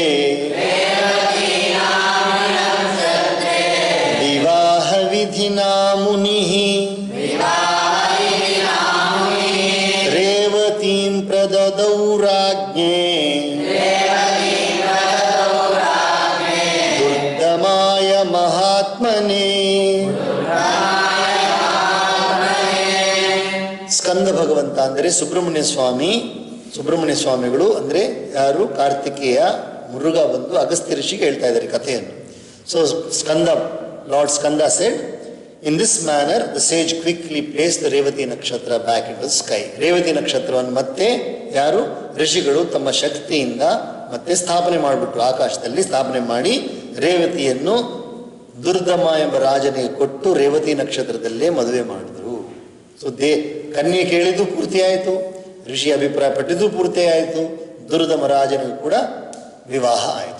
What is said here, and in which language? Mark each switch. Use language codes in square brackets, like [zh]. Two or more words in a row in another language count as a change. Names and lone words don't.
[sa] विवाह विधिना मुनिः रेवतीं प्रददौ राज्ञे दुर्दमाय महात्मने. [kn] ಸ್ಕಂದ ಭಗವಂತ ಅಂದರೆ ಸುಬ್ರಹ್ಮಣ್ಯ ಸ್ವಾಮಿಗಳು ಅಂದರೆ ಯಾರು? ಕಾರ್ತಿಕೇಯ ಮುರುಘ ಬಂದು ಅಗಸ್ತ್ಯ ಋಷಿಗೆ ಹೇಳ್ತಾ ಇದ್ದಾರೆ ಕಥೆಯನ್ನು. [en] So Lord Skanda said, in this manner the sage quickly place the Revati nakshatra back in the sky. [kn] ರೇವತಿ ನಕ್ಷತ್ರವನ್ನು ಮತ್ತೆ ಯಾರು? ಋಷಿಗಳು ತಮ್ಮ ಶಕ್ತಿಯಿಂದ ಮತ್ತೆ ಸ್ಥಾಪನೆ ಮಾಡಿಬಿಟ್ರು, ಆಕಾಶದಲ್ಲಿ ಸ್ಥಾಪನೆ ಮಾಡಿ ರೇವತಿಯನ್ನು ದುರ್ದಮ ಎಂಬ ರಾಜನಿಗೆ ಕೊಟ್ಟು ರೇವತಿ ನಕ್ಷತ್ರದಲ್ಲೇ ಮದುವೆ ಮಾಡಿದ್ರು. ಸೊ ಕನ್ಯೆ ಕೇಳಿದ್ದು ಪೂರ್ತಿ ಆಯಿತು, ಋಷಿ ಅಭಿಪ್ರಾಯ ಪಟ್ಟಿದ್ದು ಪೂರ್ತಿ ಆಯಿತು, ದುರ್ದಮ ರಾಜನಿಗೂ ಕೂಡ ವಿವಾಹ ಆಯಿತು.